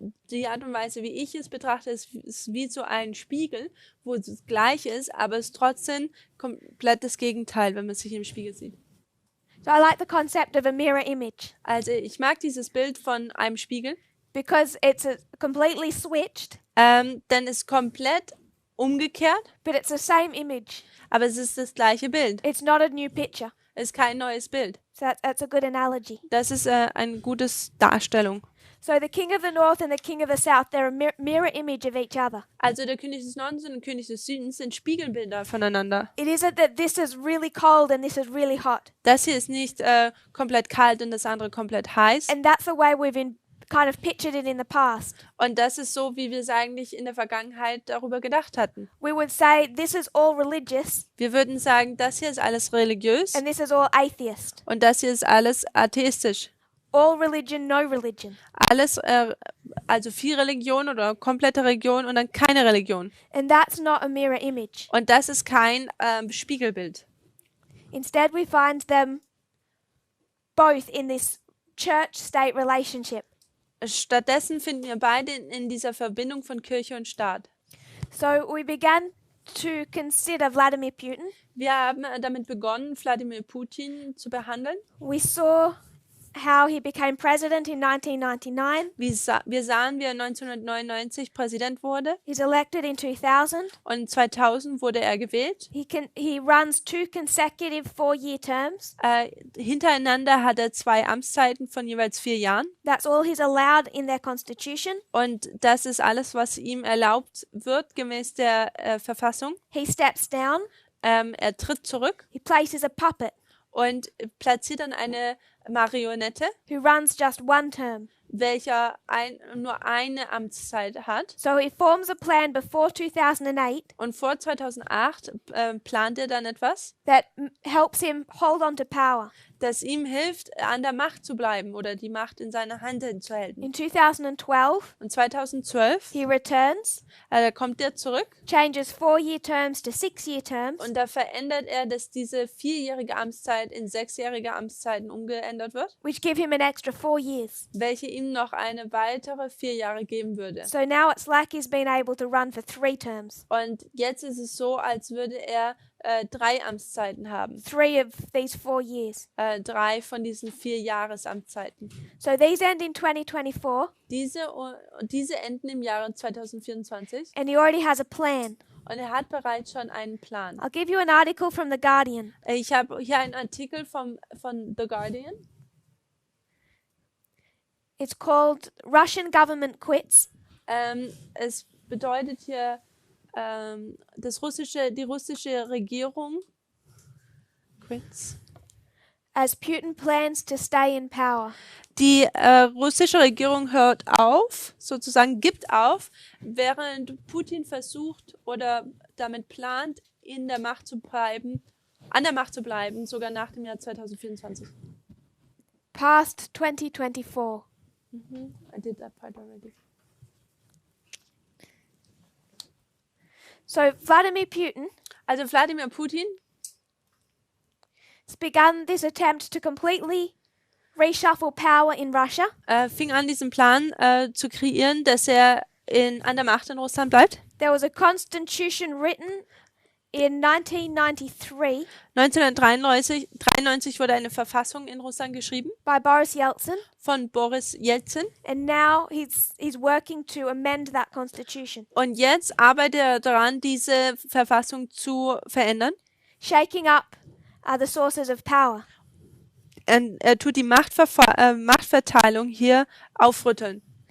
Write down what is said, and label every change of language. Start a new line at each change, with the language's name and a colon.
German: Die Art und Weise, wie ich es betrachte, ist wie so ein Spiegel, wo es gleich ist, aber es ist trotzdem komplett das Gegenteil, wenn man sich im Spiegel sieht.
English: So I like the concept of a mirror image
German: Also ich mag dieses Bild von einem Spiegel,
English: because it's completely switched,
German: denn es ist komplett umgekehrt,
English: but it's the same image.
German: aber es ist das gleiche Bild.
English: It's not a new picture.
German: Es ist kein neues Bild.
English: So that's a good analogy.
German: Das ist eine gute Darstellung.
English: So the king of the north and the king of the south, they're a mirror image of each other.
German: Also der König des Nordens und der König des Südens sind Spiegelbilder voneinander.
English: It isn't that this is really cold and this is really hot.
German: Das hier ist nicht komplett kalt und das andere komplett heiß.
English: And that's the way we've kind of pictured it in the past.
German: Und das ist so, wie wir es eigentlich in der Vergangenheit darüber gedacht hatten.
English: We would say this is all religious
German: Wir würden sagen, das hier ist alles religiös
English: and this is all atheist.
German: und das hier ist alles atheistisch.
English: All religion, no religion.
German: Alles, also viel Religion oder komplette Religion und dann keine Religion.
English: And that's not a mirror image.
German: Und das ist kein Spiegelbild.
English: Instead, we find them both in this church-state relationship.
German: Stattdessen finden wir beide in dieser Verbindung von Kirche und Staat.
English: So we began to consider Vladimir Putin.
German: Wir haben damit begonnen, Wladimir Putin zu behandeln.
English: We saw how he became president in 1999.
German: Wir sahen, wie er 1999 Präsident wurde
English: He's elected in 2000.
German: und 2000 wurde er gewählt.
English: He runs 2 consecutive 4-year terms.
German: Hintereinander hat er 2 Amtszeiten von jeweils 4 Jahren.
English: That's all he's allowed in their constitution.
German: Und das ist alles, was ihm erlaubt wird, gemäß der Verfassung.
English: He steps down.
German: Er tritt zurück
English: He places a puppet
German: und platziert dann eine Marionette,
English: who runs just 1 term.
German: welcher nur eine Amtszeit hat.
English: So he forms a plan before 2008
German: Und vor 2008 plant er dann etwas,
English: that helps him hold on to power.
German: das ihm hilft, an der Macht zu bleiben oder die Macht in seiner Hand zu halten.
English: In 2012,
German: Und 2012
English: he returns,
German: da kommt er zurück
English: changes 4-year terms to 6-year terms,
German: und da verändert er, dass diese 4-jährige Amtszeit in 6-jährige Amtszeiten umgeändert wird,
English: which give him an extra 4 years.
German: welche ihm noch eine weitere 4 Jahre geben würde.
English: So now it's like he's been able to run for 3 terms.
German: Und jetzt ist es so, als würde er 3 Amtszeiten haben.
English: 3 of these 4 years.
German: 3 von diesen 4 Jahresamtszeiten.
English: So these end in 2024,
German: Diese enden im Jahre 2024
English: and he already has a plan.
German: und er hat bereits schon einen Plan.
English: I'll give you an article from The Guardian.
German: Ich habe hier einen Artikel von The Guardian.
English: It's called Russian Government Quits.
German: Es bedeutet hier, die russische Regierung quits.
English: As Putin plans to stay in power.
German: Die russische Regierung hört auf, sozusagen gibt auf, während Putin versucht oder damit plant, an der Macht zu bleiben, sogar nach dem Jahr 2024.
English: Past 2024. I did that part already. So Vladimir Putin
German: Also Wladimir Putin
English: has begun this attempt to completely reshuffle power in Russia.
German: fing an, diesen Plan zu kreieren, dass er an der Macht in Russland bleibt.
English: There was a constitution written in 1993
German: 1993 wurde eine Verfassung in Russland geschrieben
English: by Boris Yeltsin,
German: von Boris Jelzin.
English: and now he's working to amend that constitution,
German: Und jetzt arbeitet er daran, diese Verfassung zu verändern.
English: shaking up the sources of power.
German: Er tut die Machtverteilung hier aufrütteln.